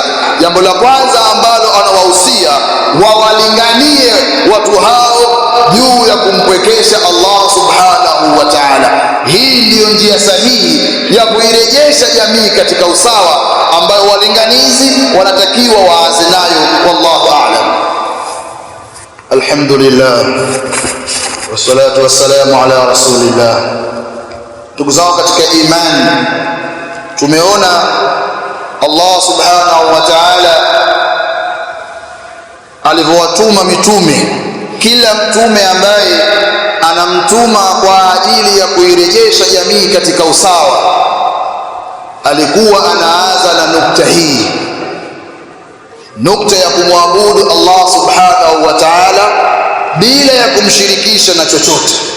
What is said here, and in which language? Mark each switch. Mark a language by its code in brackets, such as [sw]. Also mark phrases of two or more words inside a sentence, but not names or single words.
[sw] Jambo la kwanza ambalo anawahusia wawalinganie watu hao juu ya kumpwekesha Allah [ar] سبحانه وتعالى. [sw] Hii ndiyo njia sahihi ya kuirejesha jamii katika usawa ambayo walinganizi wanatakiwa waanze nayo. [ar] والله أعلم. الحمد لله والصلاة والسلام على رسول الله. [sw] Ndugu zangu katika imani, tumeona Allah [ar] سبحانه وتعالى [sw] alivyowatuma mitume. Kila mtume ambaye anamtuma kwa ajili ya kuirejesha jamii katika usawa alikuwa anaanza na nukta hii, nukta ya kumwabudu Allah [ar] سبحانه وتعالى [sw] bila ya kumshirikisha na chochote.